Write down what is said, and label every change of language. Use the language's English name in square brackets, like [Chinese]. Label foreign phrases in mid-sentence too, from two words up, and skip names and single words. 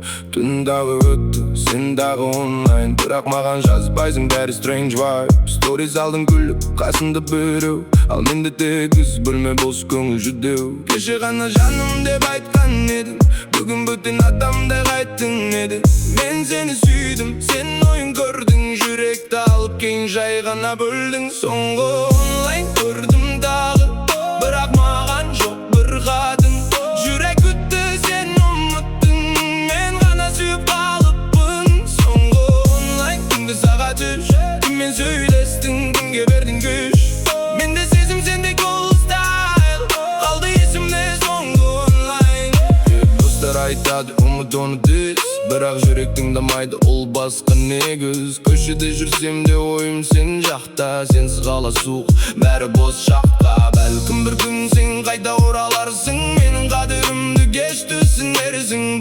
[Kazakh] Түн дағы өтті, сен дағы онлайн, бірақ маған жазбайсың, бәрі [English] strange vibe. [Kazakh] Stories алдың күліп, қасымда біреу, ал менде тек үз бөлме бос, көңіл жүдеу. Кеше ғана жаным деп айтқан едің, бүгін бөтен адамдай қайттың, еді. Мен сені сүйдім, сен ойын көрдің, жүректі алып кейін жай ғана бөлдің. Соңғы онлайн көрдім дағы, бірақ маған жоқ бір қатын. Жүрек күтті, сен ұмыттың, мен ғана сүйіп қалыппын. Соңғы онлайн күнгі сағат үш, кіммен сөйлестің, кімге бердің күш? Менде сезім, сенде [English] cool style, [Kazakh] қалды есімде соңғы онлайн. Достар айтады, ұмыт оны дұрыс, бірақ жүрек тыңдамайды, ол басқа негіз. Көшеде жүрсем де ойым сен жақта, сенсіз қала суық, бәрі бос шақта. Бәлкім бір күн сен қайта ораларсың, менің қадірімді кеш түсінерсің.